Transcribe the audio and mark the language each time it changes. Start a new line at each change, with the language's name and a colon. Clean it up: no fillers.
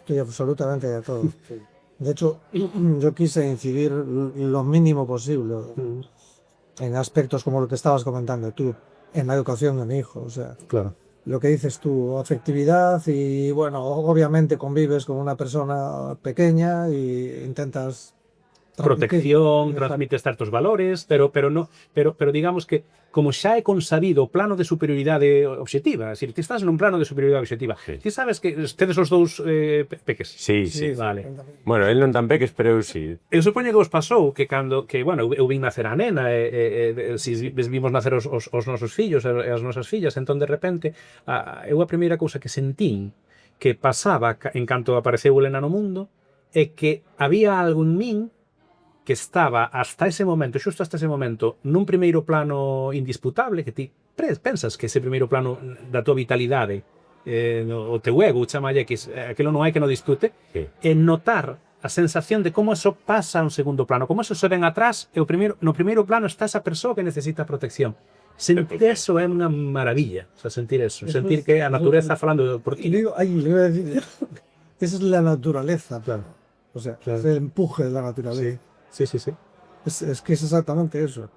Spanish: Estoy absolutamente de acuerdo. Sí. De hecho, yo quise incidir lo mínimo posible en aspectos como lo que estabas comentando tú, en la educación de mi hijo. O sea, Claro. lo que dices tú, afectividad y, bueno, obviamente convives con una persona pequeña y intentas
Galician: Protección, transmites certos valores, pero digamos que como xa é consabido o plano de superioridade obxectiva, é dicir, ti estás nun plano de superioridade obxectiva, ti sabes que tedes os dous peques. Sí. Vale. Bueno, el non tan peques, pero eu sí. Eu supoño que vos pasou que bueno, eu vin nacer a nena si vimos nacer os nosos fillos e as nosas fillas, entón de repente eu a primeira cousa que sentín que pasaba en canto apareceu o Helena no mundo é que había algo en min que estaba xusto hasta ese momento, nun primeiro plano indisputable, que ti pensas que ese primeiro plano da tua vitalidade, o teu ego, chamalle X, aquilo non hai que non discute, e notar a sensación de como eso pasa a un segundo plano, como eso se ven atrás, e no primeiro plano está esa persoa que necesita protección. Sentir eso é unha maravilla, o sea, sentir eso, sentir que a natureza falando por ti.
Spanish: Le iba a decir, esa es la naturaleza, claro. O sea, Claro. es el empuje de la naturaleza. Sí. Es que es exactamente eso.